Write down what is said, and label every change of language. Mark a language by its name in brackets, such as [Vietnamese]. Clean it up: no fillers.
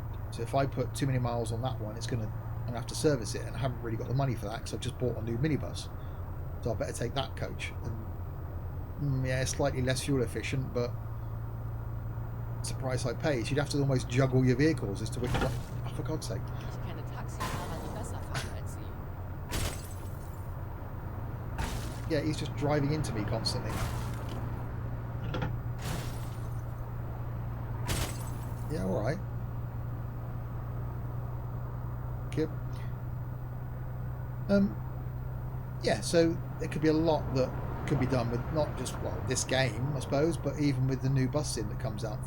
[English] So if I put too many miles on that one, I'm going to have to service it, and I haven't really got the money for that because I've just bought a new minibus. So I better take that coach. And yeah, it's slightly less fuel efficient, but it's the price I pay. So you'd have to almost juggle your vehicles as to which one. Oh, for God's sake. [German] Ich kenne Taxifahrer, die besser fahren als Sie. [English] Yeah, he's just driving into me constantly. Yeah, all right. Yep. Yeah, so there could be a lot that could be done with not just this game, I suppose, but even with the new bus sim that comes out.